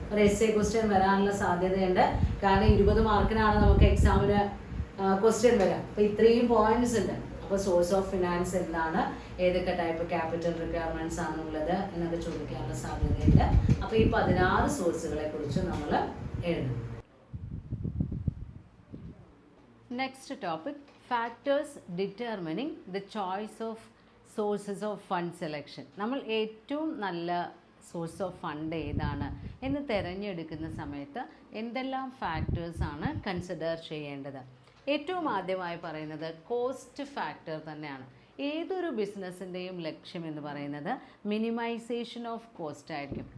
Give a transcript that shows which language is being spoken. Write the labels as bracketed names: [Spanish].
[Malayalam] ഒരു SA question വരാനുള്ള സാധ്യതയുണ്ട്. കാരണം 20 മാർക്കിനാണ് നമുക്ക് എക്സാമിന് ക്വസ്റ്റ്യൻ വരാം. അപ്പോൾ ഇത്രയും പോയിന്റ്സ് ഉണ്ട്. അപ്പോൾ സോഴ്സ് ഓഫ് ഫിനാൻസ് എന്താണ്, ഏതൊക്കെ ടൈപ്പ് ക്യാപിറ്റൽ റിക്വയർമെന്റ്സ് ആണുള്ളത് എന്നൊക്കെ ചോദിക്കാനുള്ള സാധ്യതയുണ്ട്. അപ്പോൾ ഈ 16 സോഴ്സുകളെ കുറിച്ച് നമ്മൾ എഴുതും. [English] Next topic, factors determining the choice of sources of fund selection. [Malayalam] നമ്മൾ ഏറ്റവും നല്ല സോഴ്സ് ഓഫ് ഫണ്ട് ഏതാണ് എന്ന് തിരഞ്ഞെടുക്കുന്ന സമയത്ത് എന്തെല്ലാം ഫാക്ടേഴ്സ് ആണ് കൺസിഡർ ചെയ്യേണ്ടത്? ഏറ്റവും ആദ്യമായി പറയുന്നത് കോസ്റ്റ് ഫാക്ടർ തന്നെയാണ്. ഏതൊരു ബിസിനസ്സിൻ്റെയും ലക്ഷ്യം എന്ന് പറയുന്നത് മിനിമൈസേഷൻ ഓഫ് കോസ്റ്റ് ആയിരിക്കും.